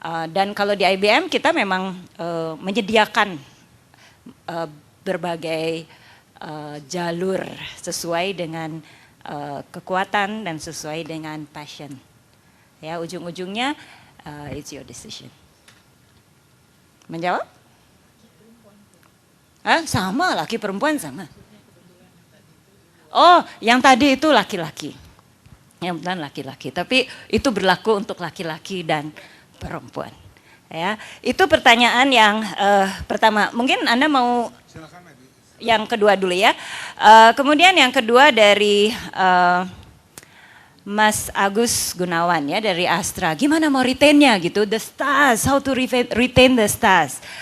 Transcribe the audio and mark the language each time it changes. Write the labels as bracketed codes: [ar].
[id] Dan kalau di IBM kita memang menyediakan berbagai jalur sesuai dengan kekuatan dan sesuai dengan passion. Ya, ujung-ujungnya [en] it's your decision. [id] Menjawab? Sama, laki perempuan sama. Oh, yang tadi itu laki-laki. Yang benar laki-laki, tapi itu berlaku untuk laki-laki dan perempuan. Ya, itu pertanyaan yang pertama. Mungkin Anda mau yang kedua dulu ya. Kemudian yang kedua dari Mas Agus Gunawan ya dari Astra. Gimana mau retain-nya gitu? [en] The stars, how to retain the stars.